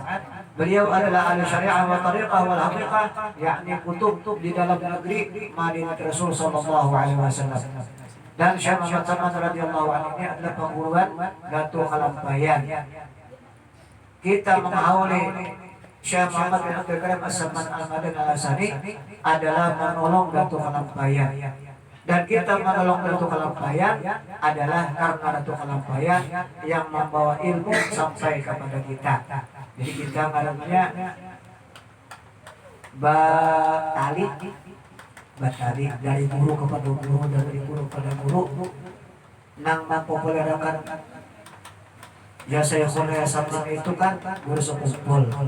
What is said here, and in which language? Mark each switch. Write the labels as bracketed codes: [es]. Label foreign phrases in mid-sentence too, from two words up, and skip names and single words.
[id] Beliau adalah ahli [ar] شريعة وطريقة والحقيقة, [id] yakni kutub di dalam negeri Madinah Rasul [ar] صلى الله عليه وسلم. [id] Dan Syekh Muhammad Zaman [ar] رضي الله عنه [id] ini adalah pengguruan Datuk Kalampayan. Kita menghauli Syekh Muhammad bin Abdul Karim As-Samman Al-Madani Al-Hasani adalah menolong Datuk Kalampayan. Dan kita menolong Datuk Kalampayan adalah karena Datuk Kalampayan yang membawa ilmu sampai kepada kita. [bjn] Jadi kita malamnya batali dari guru kepada guru, dari guru kepada guru, nang mempopulerkan jasa Korea sama itu kan guru sekumpul.